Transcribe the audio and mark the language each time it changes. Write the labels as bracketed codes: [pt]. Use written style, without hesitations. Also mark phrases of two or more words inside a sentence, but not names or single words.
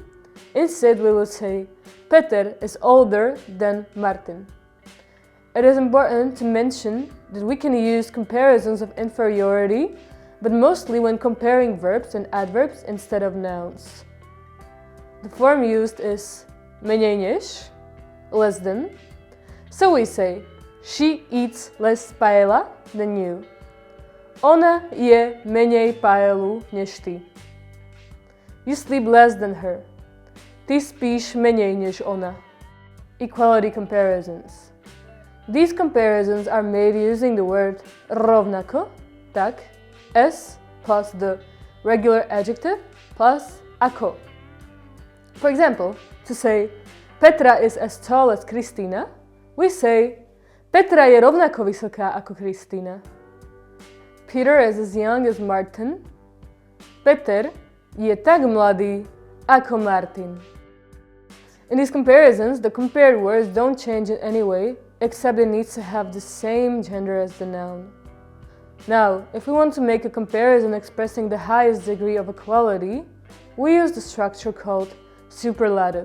[en] Instead, we would say Peter is older than Martin. It is important to mention that we can use comparisons of inferiority, but mostly when comparing verbs and adverbs instead of nouns. The form used is [sk] menej než, [en] less than. So we say, she eats less paella than you. [sk] Ona je menej paelu než ty. [en] You sleep less than her. [sk] Ty spíš menej než ona. [en] Equality comparisons. These comparisons are made using the word [sk] rovnako, tak, s [en] plus the regular adjective plus ako. For example, to say Petra is as tall as Kristýna, we say [sk] Petra je rovnako vysoká ako Kristýna. [en] Peter is as young as Martin. [sk] Peter je tak mladý ako Martin. [en] In these comparisons, the compared words don't change in any way, except it needs to have the same gender as the noun. Now, if we want to make a comparison expressing the highest degree of equality, we use the structure called superlative.